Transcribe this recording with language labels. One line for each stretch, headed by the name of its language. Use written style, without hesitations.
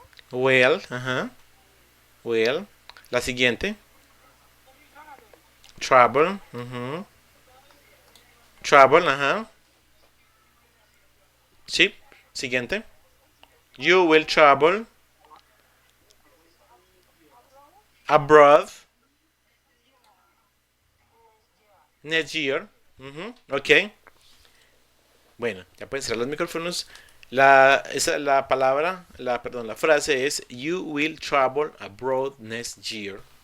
English: Well, well.
Spanish: La siguiente. Trouble, Trouble, Sí, siguiente.
English: You will travel abroad next year. Ok.
Spanish: Bueno, ya pueden cerrar los micrófonos. La palabra, la frase es:
English: you will travel abroad next year.